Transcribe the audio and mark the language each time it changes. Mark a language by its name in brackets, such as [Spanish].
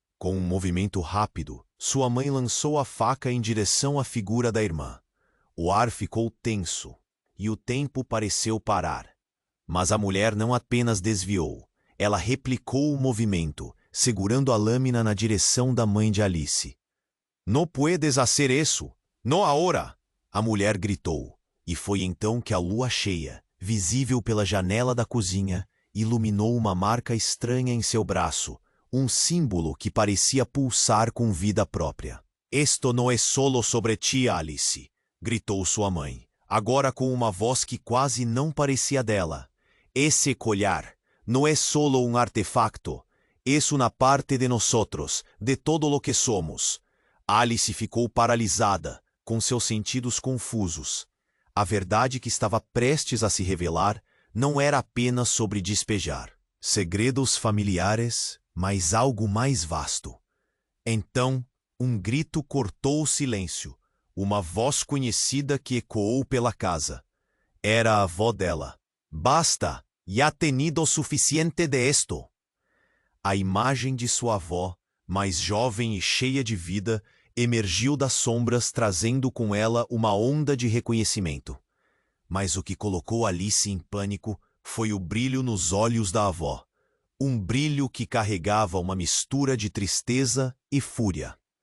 [Portuguese] Com um movimento rápido, sua mãe lançou a faca em direção à figura da irmã. O ar ficou tenso, e o tempo pareceu parar. Mas a mulher não apenas desviou, ela replicou o movimento, segurando a lâmina na direção da mãe de Alice. [Spanish] «No puedes hacer eso, no ahora!» [Portuguese] A mulher gritou, e foi então que a lua cheia, visível pela janela da cozinha, iluminou uma marca estranha em seu braço, um símbolo que parecia pulsar com vida própria. [Spanish] «Esto no es solo sobre ti, Alice!» [Portuguese] gritou sua mãe, agora com uma voz que quase não parecia dela. [Spanish] «Esse collar no es solo un artefacto, es una parte de nosotros, de todo lo que somos». [Portuguese] Alice ficou paralisada, com seus sentidos confusos. A verdade que estava prestes a se revelar não era apenas sobre despejar segredos familiares, mas algo mais vasto. Então, um grito cortou o silêncio, uma voz conhecida que ecoou pela casa. Era a avó dela. [Spanish] «Basta, ya tenido suficiente de esto!» [Portuguese] A imagem de sua avó, mais jovem e cheia de vida, emergiu das sombras trazendo com ela uma onda de reconhecimento. Mas o que colocou Alice em pânico foi o brilho nos olhos da avó. Um brilho que carregava uma mistura de tristeza e fúria.